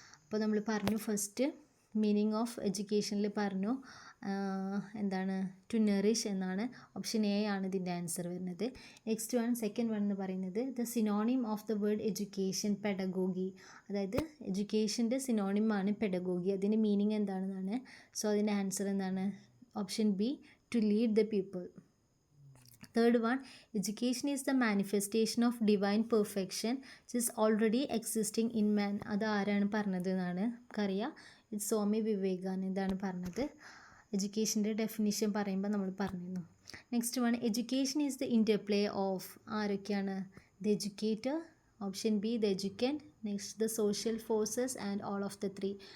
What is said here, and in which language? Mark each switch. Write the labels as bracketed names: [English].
[Malayalam] അപ്പോൾ നമ്മൾ പറഞ്ഞു ഫസ്റ്റ് മീനിങ് ഓഫ് എഡ്യൂക്കേഷനിൽ പറഞ്ഞു എന്താണ്, ടു നറിഷ് എന്നാണ്. ഓപ്ഷൻ എ ആണ് ഇതിൻ്റെ ആൻസർ വരുന്നത്. നെക്സ്റ്റ് വൺ, സെക്കൻഡ് വൺ എന്ന് പറയുന്നത് [English] The synonym of the word education pedagogy. [Malayalam] അതായത് എഡ്യൂക്കേഷൻ്റെ സിനോണിമാണ് പെഡഗോഗി. അതിൻ്റെ മീനിങ് എന്താണെന്നാണ്. സോ അതിൻ്റെ ആൻസർ എന്താണ്? [English] Option B, to lead the people. Third one, education is the manifestation of divine perfection which is already existing in man. [Malayalam] അത് ആരാണ് പറഞ്ഞത് എന്നാണ് നമുക്കറിയാം. ഇത് സ്വാമി വിവേകാനന്ദാണ് പറഞ്ഞത്. എഡ്യൂക്കേഷൻ്റെ ഡെഫിനിഷൻ പറയുമ്പോൾ നമ്മൾ പറഞ്ഞിരുന്നു. [English] Next one, education is the interplay of ആരൊക്കെയാണ്? The educator, option B the educant, next the social forces and all of the three.